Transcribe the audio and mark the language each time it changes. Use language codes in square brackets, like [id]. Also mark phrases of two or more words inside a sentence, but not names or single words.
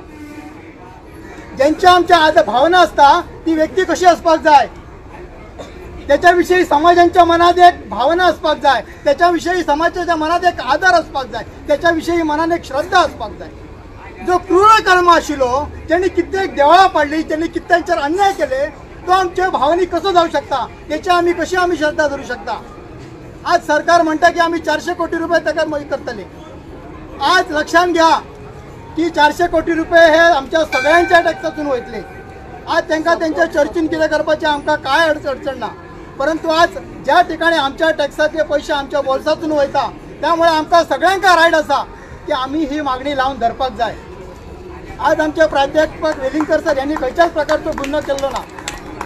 [kok] ज्यांच्या आमच्या भावना असता ती व्यक्ती कशी असपाक जाय, त्याच्याविषयी समाजांच्या मनात एक भावना असपाक जाय, त्याच्याविषयी समाजाच्या मनात एक आदर असपाक जाय, त्याच्याविषयी मनात एक श्रद्धा असपाक जाय. जो क्रूर कर्म आशिल्लो, ज्यांनी कित्येक देवळां पाडली, ज्यांनी कित्येंचेर अन्याय केले, तो आमच्या भावनीक कसो जाऊ शकता, त्याची आम्ही कशी श्रद्धा धरू शकता. आज सरकार म्हणता की आम्ही 400 कोटी रुपये ताका करतले. आज लक्षात घ्या की 400 कोटी रुपये हे आमच्या सगळ्यांच्या टॅक्सातून वयतले. आज त्यांना त्यांच्या चर्चीन कितें करपाचें आमकां काय अडचण ना. परंतु आज ज्या ठिकाणी आमच्या टॅक्साचे पैसे आमच्या बोल्सातून वयता, त्यामुळे आमकां सगळ्यांका रायट आसा की आम्ही ही मागणी लावून धरपाक जाय. आज आमचे प्राध्यापक वेलिंगकर सर यांनी खंयच्याच प्रकारचो गुन्हो केल्लो ना.